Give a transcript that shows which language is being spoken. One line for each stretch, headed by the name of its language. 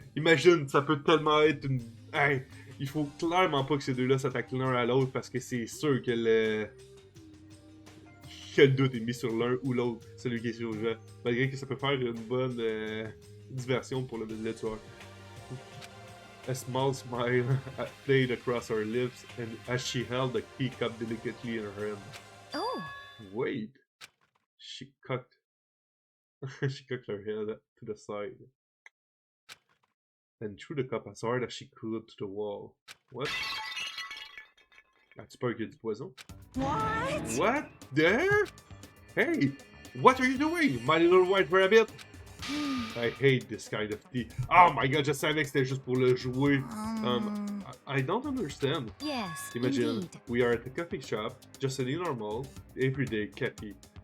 French: Imagine, ça peut tellement être une... Hey, il faut clairement pas que ces deux-là s'attaquent l'un à l'autre parce que c'est sûr que le doute est mis sur l'un ou l'autre, celui qui est sur le jeu. Malgré que ça peut faire une bonne diversion pour le tueur.
English: A small smile played across her lips and as she held the teacup delicately in her hand. Oh. Wait. She cocked her head to the side and threw the cup as hard as she could to the wall. What?
French: As-tu peur qu'il y ait du poison?
English: What? What? There? Hey! What are you doing, my little white rabbit? I hate this kind of tea. Oh my god,
French: je savais que c'était juste pour le jouer.
English: I don't understand. Yes, Imagine, indeed. we are at a coffee shop, just a normal, everyday cafe.